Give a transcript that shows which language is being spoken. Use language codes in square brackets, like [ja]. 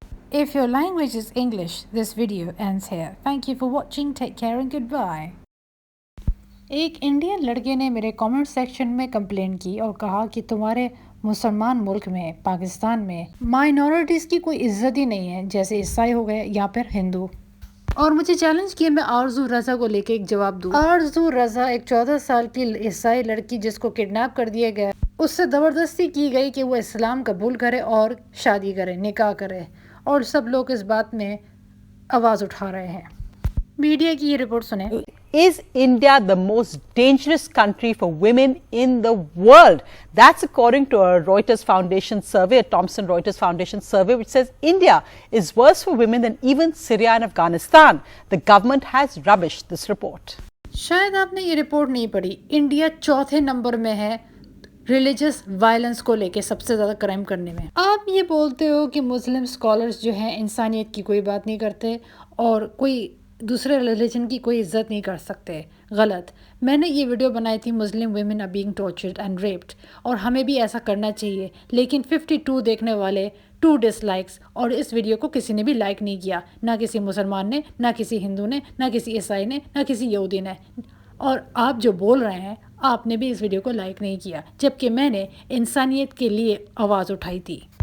[en] If your language is English, this video ends here. Thank you for watching. Take care and goodbye. [ur] ایک Indian لڑکے نے میرے comment section میں complain کی اور کہا کہ تمہارے مسلمان ملک میں پاکستان میں مائنورٹیز کی کوئی عزت ہی نہیں ہے، جیسے عیسائی ہو گئے یا پھر ہندو، اور مجھے چیلنج کیا میں آرزو رضا کو لے کے ایک جواب دوں۔ آرزو رضا ایک 14 سال کی عیسائی لڑکی جس کو کڈنیپ کر دیا گیا، اس سے زبردستی کی گئی کہ وہ اسلام قبول کرے اور شادی کرے، نکاح کرے، اور سب لوگ اس بات میں آواز اٹھا رہے ہیں۔ میڈیا کی یہ رپورٹ سنیں۔ [en] Is India the most dangerous country for women in the world? That's according to a Reuters Foundation survey, a Thomson Reuters Foundation survey, which says India is worse for women than even Syria and Afghanistan. The government has rubbished this report. [ur] شاید آپ نے یہ report نہیں پڑھی۔ India چوتھے number میں ہے religious violence کو لے کے، سب سے زیادہ کرائم کرنے میں۔ آپ یہ بولتے ہو کہ مسلم اسکالرز جو ہیں انسانیت کی کوئی بات نہیں کرتے اور کوئی دوسرے ریلیجن کی کوئی عزت نہیں کر سکتے، غلط۔ میں نے یہ ویڈیو بنائی تھی [en] Muslim women are being tortured and raped, [ur] اور ہمیں بھی ایسا کرنا چاہیے، لیکن 52 دیکھنے والے 2 ڈس لائکس، اور اس ویڈیو کو کسی نے بھی لائک نہیں کیا، نہ کسی مسلمان نے، نہ کسی ہندو نے، نہ کسی عیسائی نے، نہ کسی یہودی نے، اور آپ جو بول رہے ہیں آپ نے بھی اس ویڈیو کو لائک نہیں کیا، جبکہ میں نے انسانیت کے لیے آواز اٹھائی تھی۔